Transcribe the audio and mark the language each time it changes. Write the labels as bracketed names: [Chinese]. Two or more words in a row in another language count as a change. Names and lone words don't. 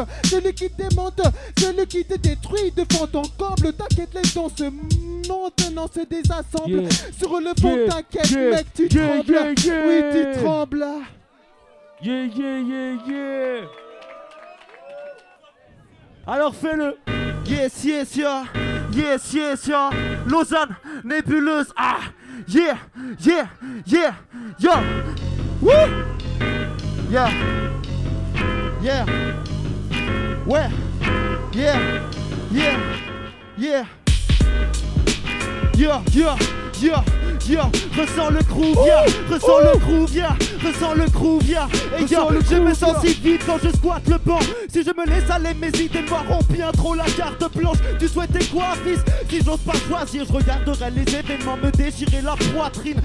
[French] Celui qui te démonte, celui qui te détruit, de fond en comble. T'inquiète, les dons se montent, non, se désassemblent. Sur le fond, t'inquiète, mec, tu trembles. Oui, tu trembles. Alors fais-le. [English] Yes, yes, yeah. Yes, yes, yeah. [French] Lausanne, nébuleuse. [English] Ah, yeah, yeah, yeah, yeah. Woo! Yeah. Yeah. [French] Ouais. [English] Yeah. Yeah. Yeah. Yeah, yeah, yeah. Yeah, [French] ressens le groove, [English] yeah, [French] ressens le groove, yeah, ressens le groove, yeah. Et yeah, je me sens si vite quand je squatte le banc. Si je me laisse aller, mes idées noires ont bien trop la carte blanche. Tu souhaitais quoi, fils? Si j'ose pas choisir, je regarderai les événements me déchirer la poitrine.